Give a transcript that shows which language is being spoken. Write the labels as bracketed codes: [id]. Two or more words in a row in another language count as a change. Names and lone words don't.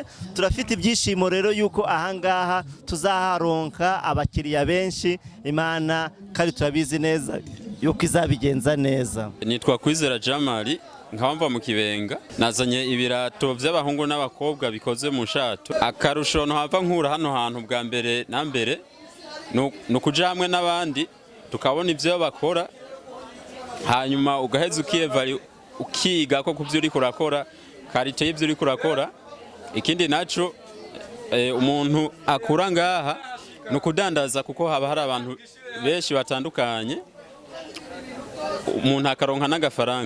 [rn] Turafite ibyishimo rero yuko ahangaha tuzaharonka abakiriya benshi. Imana kandi turabizi neza yuko izabigenza neza. Nitwa Kwizera Jamali, nkaba mu Kibenga. Nazanye ibirato by'abahungu n'abakobwa bikoze mu shato. Akarusho ntava nkura hano hantu bwa mbere na mbere no kuja hamwe n'abandi tukabona ivyo bakora, hanyuma ugaheza ukiga ko kuvyo uri kurakora, karite y'ivyo uri kurakora. Ikindi naco umuntu akura ngaha no kudandaza, kuko haba hari abantu benshi batandukanye, umuntu akaronka n'agafaranga.